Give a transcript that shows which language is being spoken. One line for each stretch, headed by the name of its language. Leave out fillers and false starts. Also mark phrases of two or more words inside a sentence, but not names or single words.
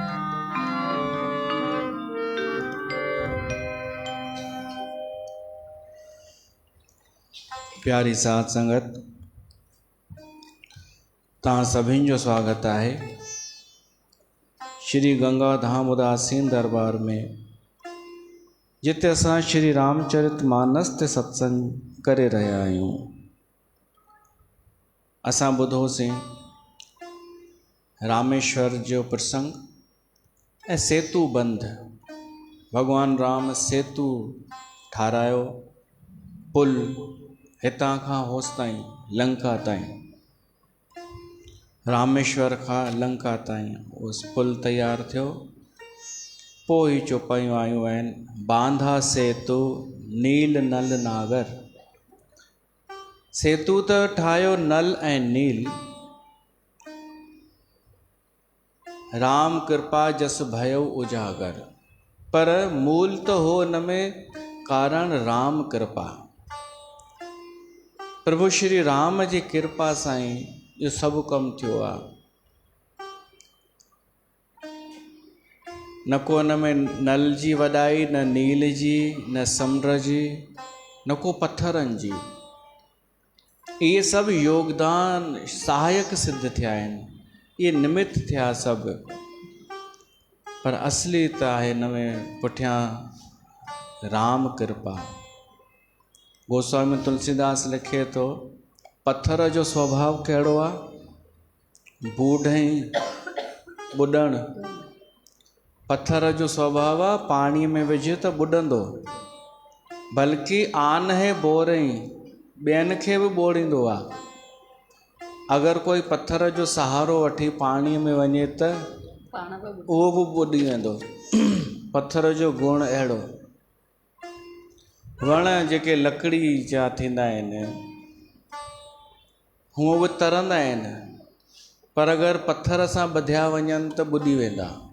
Sindhi: प्यारी साध संगत, तव्हां सभिनि जो स्वागत आहे श्री गंगा धाम उदासीन दरबार में, जिते असां श्री रामचरित मानस ते सत्संग करे रहिया आहियूं। असां ॿुधोसीं रामेश्वर जो प्रसंग ऐं सेतु बंध। भगवान राम सेतु ठारायो, पुल हितां खां होस ताईं लंका ताईं, रामेश्वर खां लंका ताईं उस पुल तैयार थियो। पोइ ही चौपाइयूं आयूं आहिनि,
Awadhi: बांधा सेतु नील नल नागर।
Sindhi: सेतु त ठाहियो नल ऐं नील,
Awadhi: राम कृपा जस भयउ उजागर।
Sindhi: पर मूल तो हो हिन में कारण राम कृपा। प्रभु श्री राम जी कृपा सां ई इहो सभु कमु थियो आहे। न को हिन में नल जी वॾाई, न नील जी, न समुंड जी, न को पत्थरनि जी। इहे सभु योगदान सहायक सिद्ध थिया आहिनि, इहे निमित्त थिया सभु। पर असली त आहे हिन में पुठियां राम कृपा। गोस्वामी तुलसीदास लिखे थो, पत्थर जो स्वभाव कहिड़ो आहे? बूढ़ई ॿुॾणु। पत्थर जो स्वभाव आहे पाणीअ में विझ त ॿुॾंदो, बल्कि
Awadhi: आन है बोरई,
Sindhi: ॿियनि खे बि ॿोड़ींदो आहे। अगरि कोई पत्थर जो सहारो वठी पाणीअ में वञे त उहो बि ॿुॾी वेंदो। पत्थर जो गुण अहिड़ो। वण जेके लकड़ी जा थींदा आहिनि हूअ बि तरंदा आहिनि, पर अगरि पत्थर सां ॿधिया वञनि त ॿुॾी वेंदा।